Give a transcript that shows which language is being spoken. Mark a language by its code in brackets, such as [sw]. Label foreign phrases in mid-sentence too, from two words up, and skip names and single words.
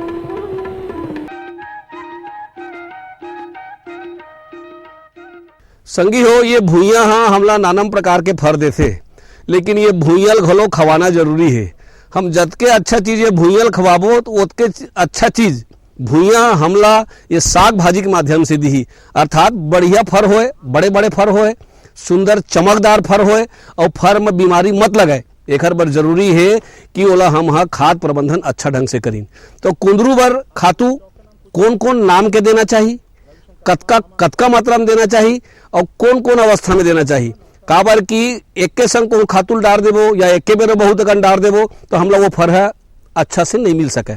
[hne] संगी हो, ये भूइयां हाँ हमला नानम प्रकार के फर देथे, लेकिन ये भूइयल घलो खवाना जरूरी है। हम जतके अच्छा चीज ये भूइयल खवाबो तो ओतके अच्छा चीज भूइयां हमला ये साग भाजी के माध्यम से दी, अर्थात बढ़िया फर होए, बड़े बड़े फर होए, सुंदर चमकदार फर होए और फर में बीमारी मत लगाए। एक बार जरूरी है कि ओला हम खाद प्रबंधन अच्छा ढंग से करीन। तो कुंदरू बर खातू कौन कौन नाम के देना चाहिए, कतका मात्रा में देना चाहिए और कौन कौन अवस्था में देना चाहिए। काबर की एक के संग को खातुल डाल देबो या एक के बेरो बहुत अकन डाल देबो तो हम लोग वो फर है अच्छा से नहीं मिल सके।